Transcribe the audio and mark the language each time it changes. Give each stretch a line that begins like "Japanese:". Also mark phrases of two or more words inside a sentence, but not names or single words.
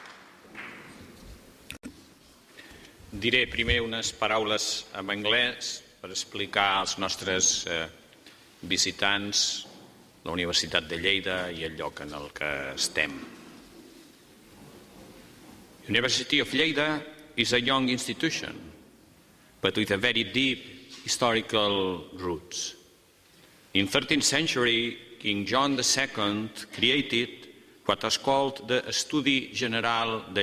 Catalan: Diré primer unes paraules en anglès per explicar als nostres visitants la Universitat de Lleida i el lloc en el que estem.
English: University of Lleida is a young institution, but with a very deep historical roots. In 13th century, King John II created what was called the Estudi General de